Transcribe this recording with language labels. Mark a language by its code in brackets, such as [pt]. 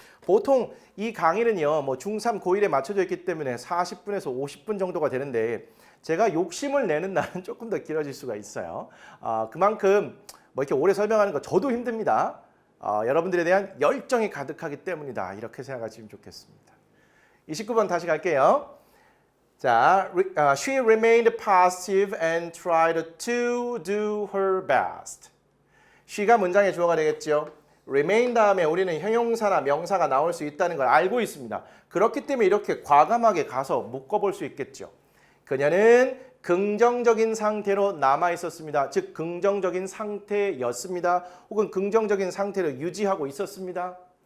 [ko] 보통 이 강의는요, 뭐 중3, 고1에 맞춰져 있기 때문에 40분에서 50분 정도가 되는데 제가 욕심을 내는 날은 조금 더 길어질 수가 있어요. 그만큼 뭐 이렇게 오래 설명하는 거 저도 힘듭니다. 여러분들에 대한 열정이 가득하기 때문이다. 이렇게 생각하시면 좋겠습니다. 29번 다시 갈게요. [en] 자, she remained passive and tried to do her best. [ko] she가 문장의 주어가 되겠죠. remain 다음에 우리는 형용사나 명사가 나올 수 있다는 걸 알고 있습니다. 그렇기 때문에 이렇게 과감하게 가서 묶어볼 수 있겠죠. 그녀는 긍정적인 상태로 남아 있었습니다. 즉 긍정적인 상태였습니다. 혹은 긍정적인 상태를 유지하고 있었습니다.